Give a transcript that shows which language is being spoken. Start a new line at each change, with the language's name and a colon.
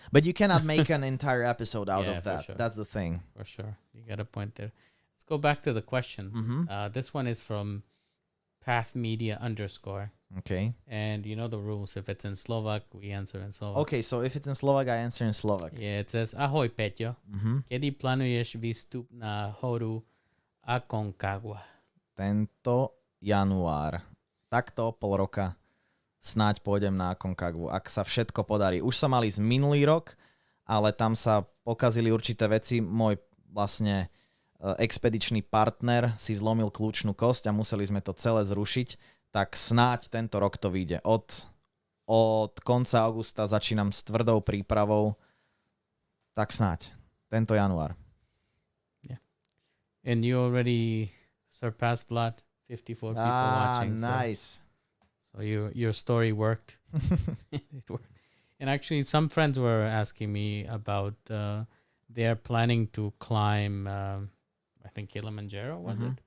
English: But you cannot make an entire episode out Yeah, of that. sure. That's the thing. for sure, you got a point there. Let's go back to the questions. This one is from pathmedia_. Okay. And you know the rules. If it's in Slovak, we answer in Slovak. Okay, so if it's in Slovak, I answer in Slovak. Yeah, it says,
Slovak: Ahoj, Peťo. Kedy plánuješ výstup na horu Aconcagua? Tento január. Takto pol roka snáď pôjdem na Aconcagua, ak sa všetko podarí. Už som mal ísť minulý rok, ale tam sa pokazili určité veci. Môj vlastne expedičný partner si zlomil kľúčnú kosť a museli sme to celé zrušiť, tak snáď tento rok to vyjde. Od konca augusta začínam s tvrdou prípravou, tak snáď tento január.
English: And you already surpassed Vlad. 54 people watching. Nice. So your story worked. It worked. And actually, some friends were asking me about they're planning to climb, I think Kilimanjaro, was it?